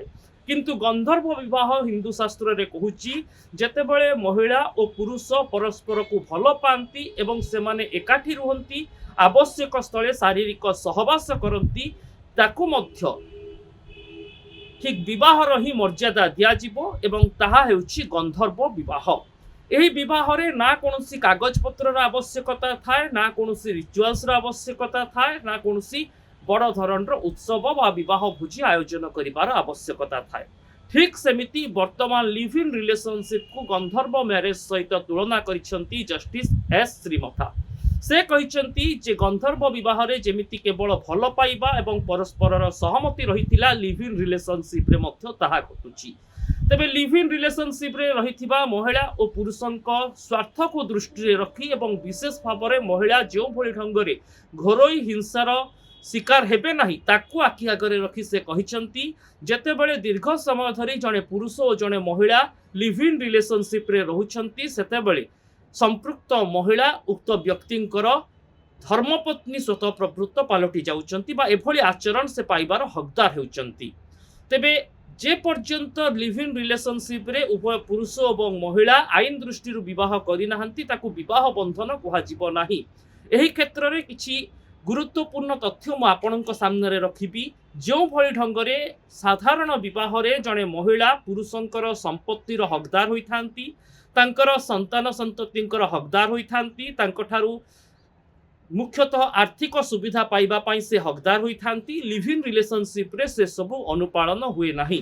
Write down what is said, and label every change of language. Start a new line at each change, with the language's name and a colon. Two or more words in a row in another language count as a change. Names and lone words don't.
Odia: କିନ୍ତୁ ଗନ୍ଧର୍ବ ବିବାହ ହିନ୍ଦୁ ଶାସ୍ତ୍ରରେ କହୁଛି ଯେତେବେଳେ ମହିଳା ଓ ପୁରୁଷ ପରସ୍ପରକୁ ଭଲ ପାଆନ୍ତି ଏବଂ ସେମାନେ ଏକାଠି ରୁହନ୍ତି, ଆବଶ୍ୟକ ସ୍ଥଳେ ଶାରୀରିକ ସହବାସ କରନ୍ତି, ତାକୁ ମଧ୍ୟ ଠିକ୍ ବିବାହର ହିଁ ମର୍ଯ୍ୟାଦା ଦିଆଯିବ ଏବଂ ତାହା ହେଉଛି ଗନ୍ଧର୍ବ ବିବାହ। ଏହି ବିବାହରେ ନା କୌଣସି କାଗଜପତ୍ରର ଆବଶ୍ୟକତା ଥାଏ, ନା କୌଣସି ରିଚୁଆଲ୍ସର ଆବଶ୍ୟକତା ଥାଏ, ନା କୌଣସି ବଡ଼ ଧରଣର ଉତ୍ସବ ବା ବିବାହ ଭୋଜି ଆୟୋଜନ କରିବାର ଆବଶ୍ୟକତା ଥାଏ। ଠିକ୍ ସେମିତି ବର୍ତ୍ତମାନ
English: live in relationship
Odia: ଗନ୍ଧର୍ବ ମ୍ୟାରେଜ୍ ସହିତ ତୁଳନା କରିଛନ୍ତି ଜଷ୍ଟିସ୍ ଏସ୍ ଶ୍ରୀମଥା। ସେ କହିଛନ୍ତି ଯେ ଗନ୍ଧର୍ବ ବିବାହରେ ଯେମିତି କେବଳ ଭଲ ପାଇବା ଏବଂ ପରସ୍ପରର ସହମତି ରହିଥିଲା,
English: live in relationship
Odia: ମଧ୍ୟ ତାହା ଘଟୁଛି। ତେବେ
English: live in relationship
Odia: ରହିଥିବା ମହିଳା ଓ ପୁରୁଷଙ୍କ ସ୍ୱାର୍ଥକୁ ଦୃଷ୍ଟିରେ ରଖି ଏବଂ ବିଶେଷ ଭାବରେ ମହିଳା ଯେଉଁଭଳି ଢଙ୍ଗରେ ଘରୋଇ ହିଂସାର ଶିକାର ହେବେ ନାହିଁ ତାକୁ ଆଖି ଆଗରେ ରଖି ସେ କହିଛନ୍ତି ଯେତେବେଳେ ଦୀର୍ଘ ସମୟ ଧରି ଜଣେ ପୁରୁଷ ଓ ଜଣେ ମହିଳା লিভ ইন ରିଲେସନଶିପ୍ରେ ରହୁଛନ୍ତି ସେତେବେଳେ ସମ୍ପୃକ୍ତ ମହିଳା ଉକ୍ତ ବ୍ୟକ୍ତିଙ୍କର ଧର୍ମପତ୍ନୀ ସ୍ୱତଃପ୍ରବୃତ୍ତ ପାଲଟି ଯାଉଛନ୍ତି ବା ଏଭଳି ଆଚରଣ ସେ ପାଇବାର ହକଦାର ହେଉଛନ୍ତି। ତେବେ ଯେ ପର୍ଯ୍ୟନ୍ତ
English: live in relationship
Odia: ଉଭୟ ପୁରୁଷ ଏବଂ ମହିଳା ଆଇନ ଦୃଷ୍ଟିରୁ ବିବାହ କରିନାହାନ୍ତି ତାକୁ ବିବାହ ବନ୍ଧନ କୁହାଯିବ ନାହିଁ। ଏହି କ୍ଷେତ୍ରରେ କିଛି ଗୁରୁତ୍ୱପୂର୍ଣ୍ଣ ତଥ୍ୟ ମୁଁ ଆପଣଙ୍କ ସାମ୍ନାରେ ରଖିବି। ଯେଉଁଭଳି ଢଙ୍ଗରେ ସାଧାରଣ ବିବାହରେ ଜଣେ ମହିଳା ପୁରୁଷଙ୍କର ସମ୍ପତ୍ତିର ହକଦାର ହୋଇଥାନ୍ତି, ତାଙ୍କର ସନ୍ତାନ ସନ୍ତତିଙ୍କର ହକଦାର ହୋଇଥାନ୍ତି, ତାଙ୍କଠାରୁ ମୁଖ୍ୟତଃ ଆର୍ଥିକ ସୁବିଧା ପାଇବା ପାଇଁ ସେ ହକଦାର ହୋଇଥାନ୍ତି,
English: live in relationship
Odia: ସେସବୁ ଅନୁପାଳନ ହୁଏ ନାହିଁ।